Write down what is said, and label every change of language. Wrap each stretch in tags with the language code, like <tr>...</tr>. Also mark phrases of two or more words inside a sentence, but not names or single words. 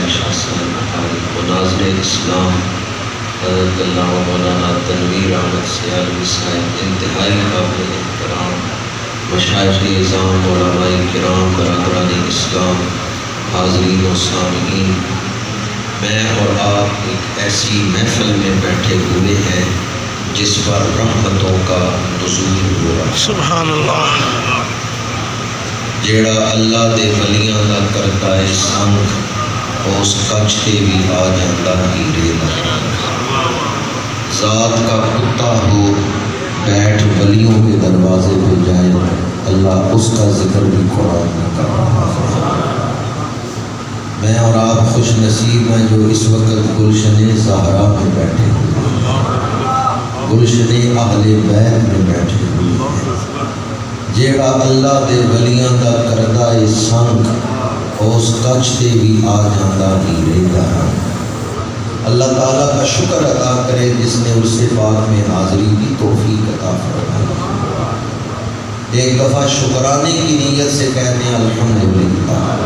<ur>شاہ صاحب مناظر اسلام حضرت اللہ مولانا تنویر احمد سیالوی صاحب انتہائی قابل احترام مشائخ اعظام علماء کرام برادران اسلام حاضرین و سامعین، میں اور آپ ایک ایسی محفل میں بیٹھے ہوئے ہیں جس پر رحمتوں کا نزول ہوا۔</ur> <ar>سبحان اللہ۔</ar> <pa>جیڑا اللہ دے ولیاں دا کرتا ہے سنگ اس کچھ تے بھی آ جاتا ہیرے دا،</pa> <ur>ذات کا کتا ہو بیٹھ ولیوں کے دروازے پہ جائے اللہ اس کا ذکر بھی قرآن میں کر رہا ہے۔ میں اور آپ خوش نصیب ہیں جو اس وقت گلشن زہرا میں بیٹھے ہوئے ہیں، گلشن اہل بیت میں بیٹھے ہوئے ہیں۔</ur> <pa>جیڑا اللہ دے ولیاں دا کردہ سنگ اس کچھ تے بھی آ جاندہ ہیرے دا۔</pa> <ur>اللہ تعالیٰ کا شکر ادا کرے جس نے اس سے پاک میں حاضری کی توفیق عطا فرمائی۔ ایک دفعہ شکرانے کی نیت سے کہتے ہیں الحمدللہ۔</ur>